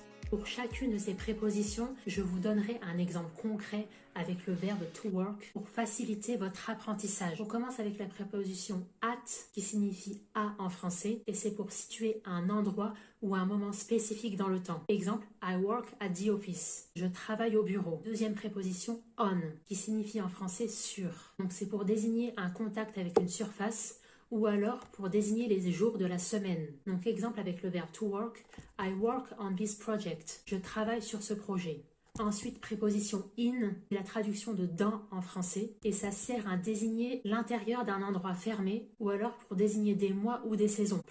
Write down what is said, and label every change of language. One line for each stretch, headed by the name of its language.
French: Pour chacune de ces prépositions, je vous donnerai un exemple concret avec le verbe to work pour faciliter votre apprentissage. On commence avec la préposition at qui signifie à en français et c'est pour situer un endroit ou un moment spécifique dans le temps. Exemple,
English: I work at the office.
French: Je travaille au bureau. Deuxième préposition on qui signifie en français sur. Donc c'est pour désigner un contact avec une surface ou alors pour désigner les jours de la semaine. Donc exemple avec le verbe
English: to work, I work on this project.
French: Je travaille sur ce projet. Ensuite, préposition in, la traduction de dans en français, et ça sert à désigner l'intérieur d'un endroit fermé ou alors pour désigner des mois ou des saisons.